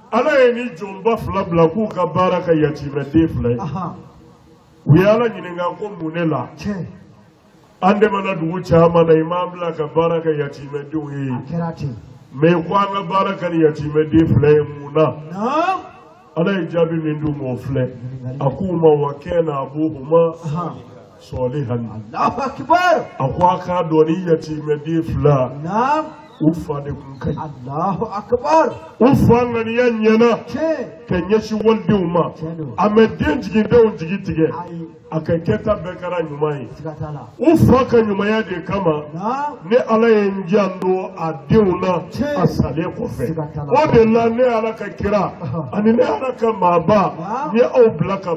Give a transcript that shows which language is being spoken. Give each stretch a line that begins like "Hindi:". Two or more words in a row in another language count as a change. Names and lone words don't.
Bambara: ala ye ni jɔnba fila bila k'u ka baara ka yatimɛden fila ye u ye ala ɲininka ko mun ne la an dɛmɛna dugu caman na i m'an bila ka baara kɛ yatimɛdenw ye mais ko an ka baara kɛ ni yatimɛden fila ye mun na ala ye jaabi min d'u ma o filɛ a k'u ma
Arabic: وكان أبوهما صالحا الله أكبر
Bambara: a ko a k'a dɔn ni yatimɛden fila u fa de kun ka ɲi
Arabic: الله أكبر
Bambara: u fa ŋaniya ɲɛna ka ɲɛsin walidenw ma a mɛ den jigindenw jigi tigɛ a ka kɛta bɛɛ kɛra ɲuman ye u fa ka ɲumanya de kama ne ala ye n janto a denw na a salen kɔfɛ o de la ne ala ka kira ani ne ala ka maaba n ye aw bila ka